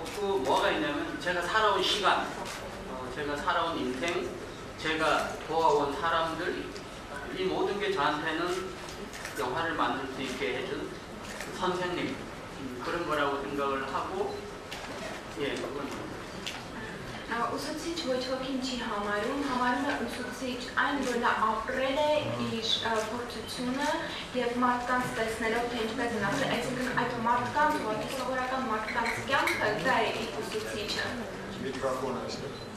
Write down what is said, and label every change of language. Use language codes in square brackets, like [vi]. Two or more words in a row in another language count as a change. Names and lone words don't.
[ko] 없고 뭐가 있냐면 제가 살아온 시간, 제가 살아온 인생, 제가 도와온 사람들, 이 모든 게 저한테는 영화를 만들 수 있게 해준 선생님, 그런 거라고 생각을 하고, 예, 그건. [hy] Ուսուցիչ ոչ ոքին չի համարում է ուսուցիչ այն, որ նա ապրել է իր փորձությունը եւ մարդկանց տեսնելով թե ինչպես են ապրել, այսինքն այդ մարդկանց, որի սովորական մարդկանց կյանքը դա է իր ուսուցիչը։ Միկրոֆոնը այստեղ։